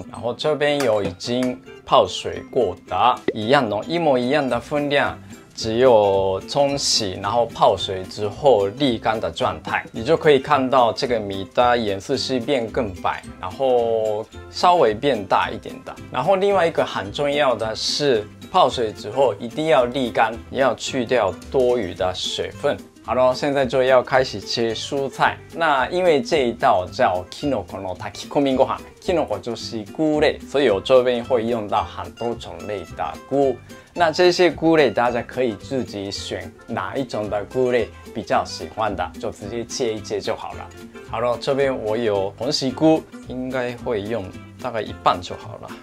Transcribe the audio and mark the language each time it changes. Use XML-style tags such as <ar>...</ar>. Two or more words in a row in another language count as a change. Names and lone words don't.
<zh>然后这边有已经泡水过的，一模一样的分量，只有冲洗，然后泡水之后沥干的状态，你就可以看到这个米的颜色是变更白，然后稍微变大一点的。然后另外一个很重要的是，泡水之后一定要沥干，你要去掉多余的水分。好了，现在就要开始切蔬菜。那因为这一道叫</zh> <ja>きのこの炊き込みご飯</ja> <zh>，Kinoko 就是菇类，所以我这边会用到很多种类的菇。那这些菇类大家可以自己选哪一种的菇类比较喜欢的，就直接切一切就好了。好了，这边我有红喜菇，应该会用大概一半就好了。</zh>